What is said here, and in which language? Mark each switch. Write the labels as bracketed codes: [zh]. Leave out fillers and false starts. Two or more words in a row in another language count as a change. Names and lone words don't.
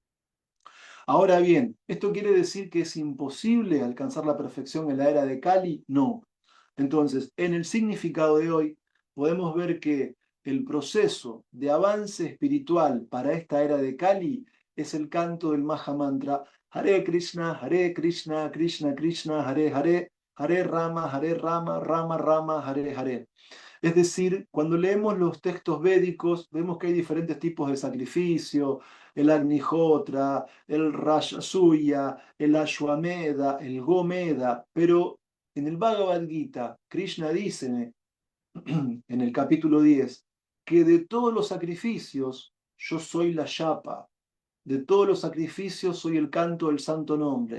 [es] Ahora bien, ¿esto quiere decir que es imposible alcanzar la perfección en la era de Kali? No. Entonces, en el significado de hoy, podemos ver que el proceso de avance espiritual para esta era de Kali es el canto del Mahamantra Hare Krishna, Krishna Krishna, Hare Hare, Hare Rama, Rama Rama, Hare Hare. Es decir, cuando leemos los textos védicos, vemos que hay diferentes tipos de sacrificio, el Agnihotra, el Rajasuya, el Ashwamedha, el Gomedha, pero en el Bhagavad Gita, Krishna dice en el capítulo 10 que de todos los sacrificios yo soy la yapa, de todos los sacrificios soy el canto del santo nombre.